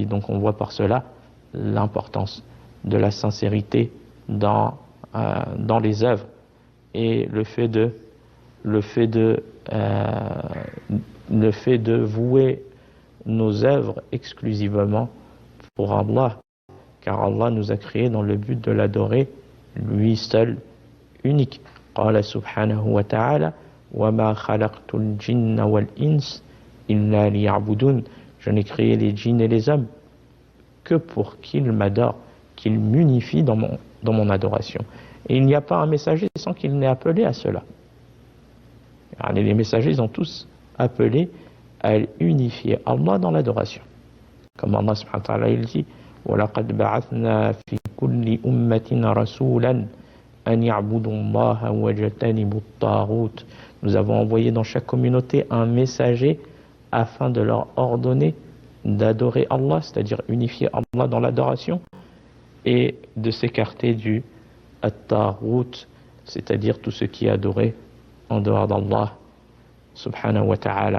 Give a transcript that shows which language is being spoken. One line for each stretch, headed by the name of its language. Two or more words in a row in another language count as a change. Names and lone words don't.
French: Donc on voit par cela l'importance de la sincérité dans les œuvres et le fait de vouer nos œuvres exclusivement pour Allah, car Allah nous a créés dans le but de l'adorer lui seul, unique.
Arabic: قال سبحانه وتعالى وما خلقت الجن والإنس إلا ليعبدون.
French: Je n'ai créé les djinns et les hommes que pour qu'ils m'adorent, qu'ils m'unifient dans mon adoration. Et il n'y a pas un messager sans qu'il n'ait appelé à cela. Alors, les messagers, ils ont tous appelé à unifier Allah dans l'adoration. Comme Allah
Arabic: سبحانه وتعالى,
French: il dit
Arabic: وَلَقَدْ بَعَثْنَا فِي كُلِّ أُمَّةٍ رَسُولًا أَنْ يَعْبُدُوا اللَّهَ وَاجْتَنِبُوا الطَّاغُوتَ.
French: Nous avons envoyé dans chaque communauté un messager afin de leur ordonner d'adorer Allah, c'est-à-dire unifier Allah dans l'adoration, et de s'écarter du at-taghut, c'est-à-dire tout ce qui est adoré en dehors d'Allah
Arabic: سبحانه وتعالى.